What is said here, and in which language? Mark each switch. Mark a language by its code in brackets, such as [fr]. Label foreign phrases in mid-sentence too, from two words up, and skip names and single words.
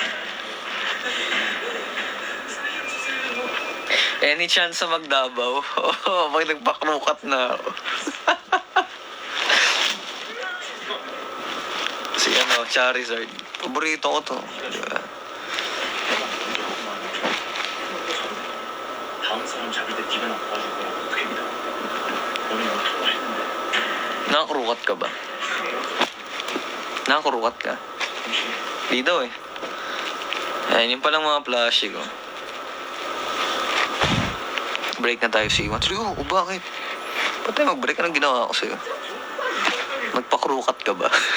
[tl] Any chance sa Magdabaw? Oo, pag nagpakrukat na ako. Si Charizard. Paborito ko to. Diba? [ko] 다음 사람 잡을 때 네가 나 도와줄 거라고 어떻게 믿어? 너는 나 좋아했는데. [tl] Nakakrukat ka ba? Nakakrukat ka? Di daw eh. Ayan, yung palang mga plushie ko. Break na tayo si Iwan. Oh, bakit? Ba't tayo mag-break? Anong ginawa ko sa'yo? Magpakrukat ka ba?